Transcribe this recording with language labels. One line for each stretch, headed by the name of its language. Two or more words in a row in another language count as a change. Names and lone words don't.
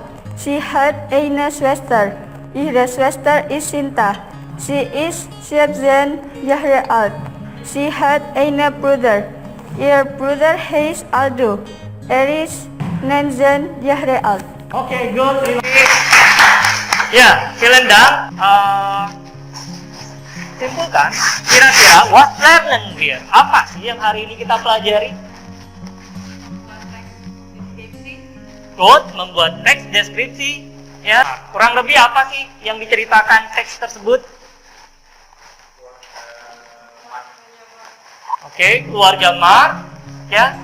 German: Sie hat eine Schwester. Ihre Schwester ist Sinta. Sie ist 17 Jahre alt. Sie hat einen Bruder. Ihr Bruder heißt Aldo. Ist 19 Jahre alt.
Indonesian: Oke, good. Terima kasih. Ya,
German: vielen Dank.
Indonesian: Simpulkan, kira-kira
English: what learning here?
Indonesian: Apa sih yang hari ini kita pelajari? Good, membuat teks deskripsi. Ya, kurang lebih apa sih yang diceritakan teks tersebut? Oke, keluarga Mark, ya.